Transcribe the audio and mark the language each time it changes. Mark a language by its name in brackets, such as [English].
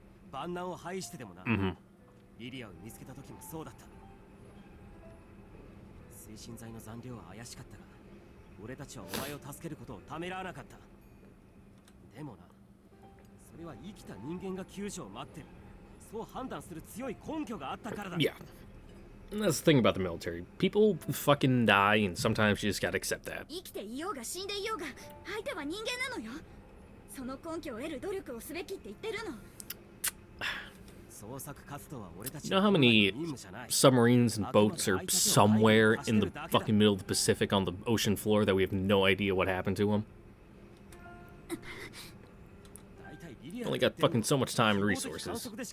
[Japanese] 万難を排してでもな。リリアを見つけた時もそうだった。推進剤の残量は怪しかったが、俺たちはお前を助けることをためらわなかった。でもな、それは生きた人間が救助を待ってる、そう判断する強い根拠があったからだ。 [English] Yeah. And that's the thing about the military. People fucking die, and sometimes you just gotta accept that. [Japanese] 生きていようが死んでいようが相手は人間なのよ。その根拠を得る努力をすべきって言ってるの。 [English] You know how many submarines and boats are somewhere in the fucking middle of the Pacific on the ocean floor that we have no idea what happened to them? Only got fucking so much time and resources.